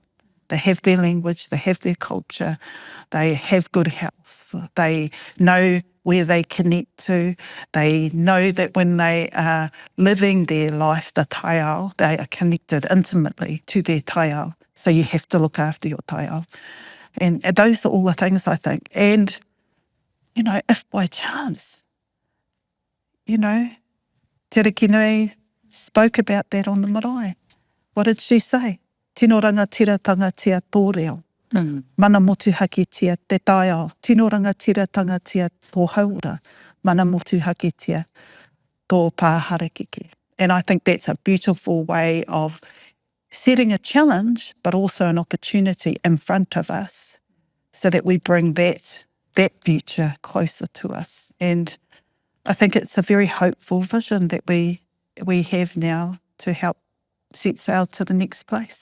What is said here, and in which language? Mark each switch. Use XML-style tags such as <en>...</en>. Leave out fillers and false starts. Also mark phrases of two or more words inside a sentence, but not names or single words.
<en>They have their language, they have their culture, they have good health, they know where they connect to, they know that when they are living their life, the taiao, they are connected intimately to their taiao. So you have to look after your taiao. And those are all the things, I think. And, you know, if by chance, you know, Te Rekinui spoke about that on the marae. What did she say?</en> <mi>Tino rangatiratanga tia tō reo. Mana motuhake tia te taiao. Tino rangatiratanga tia tō haura. Mana motuhake tia tō pāharakeke.</mi> <en>And I think that's a beautiful way of setting a challenge, but also an opportunity in front of us so that we bring that future closer to us. And I think it's a very hopeful vision that we have now to help set sail to the next place.</en>